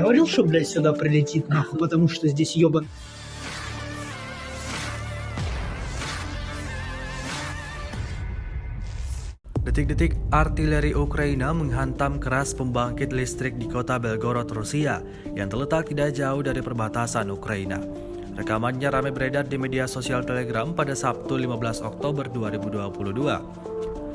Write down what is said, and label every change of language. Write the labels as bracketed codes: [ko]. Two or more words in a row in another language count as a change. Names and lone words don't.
[ru] что, блядь, сюда прилетит, нахуй, потому что здесь ёбан... [id] Detik-detik artileri Ukraina menghantam keras pembangkit listrik di kota Belgorod, Rusia, yang terletak tidak jauh dari perbatasan Ukraina. Rekamannya ramai beredar di media sosial Telegram pada Sabtu 15 Oktober 2022.